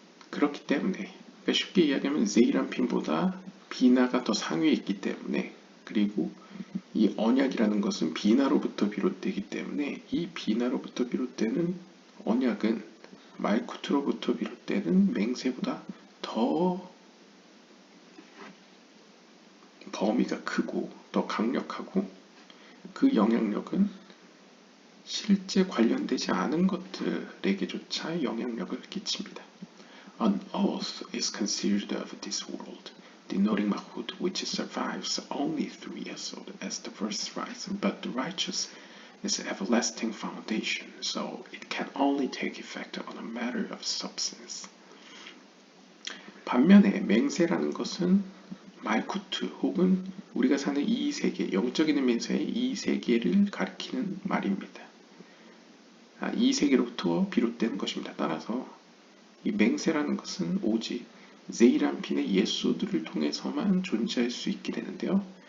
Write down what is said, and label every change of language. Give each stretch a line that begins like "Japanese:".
Korean: 그렇기 때문에 쉽게 이야기하면 세이란핀보다 비나가 더 상위에 있기 때문에, 그리고 이 언약이라는 것은 비나로부터 비롯되기 때문에 이 비나로부터 비롯되는 언약은 말쿠트로부터 비롯되는 맹세보다 더 범위가 크고 더 강력하고, 그 영향력은 실제 관련되지 않은 것들에게조차 영향력을 끼칩니다.
English: An oath is considered of this world, denoting Mahut, which survives only through Yesod as the first rise, but the righteous is everlasting foundation, so it can only take effect on a matter of substance.
Korean: 반면에 맹세라는 것은 말쿠트 혹은 우리가 사는 이 세계, 영적인 의미에서의 이 세계를 가리키는 말입니다. 이 세계로부터 비롯된 것입니다. 따라서 이 맹세라는 것은 오직 세이란핀의 예소들을 통해서만 존재할 수 있게 되는데요.